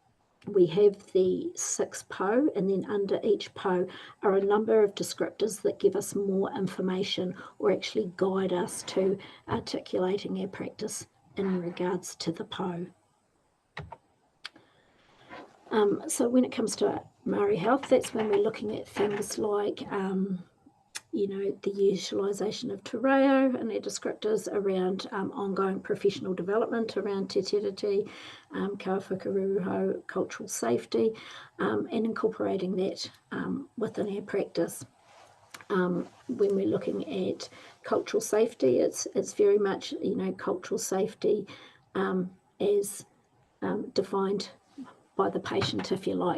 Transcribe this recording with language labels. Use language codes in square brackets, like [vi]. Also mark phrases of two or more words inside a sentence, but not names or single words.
[en] So we have the 6 PO, and then under each PO are a number of descriptors that give us more information or actually guide us to articulating our practice in regards to the PO. So when it comes to Maori health, that's when we're looking at things like the utilisation of [mi] te reo [en] and their descriptors around ongoing professional development around [mi] te tiriti, kaua whakaruruhau, [en] cultural safety, and incorporating that within our practice. When we're looking at cultural safety, it's very much, cultural safety as defined by the patient, if you like.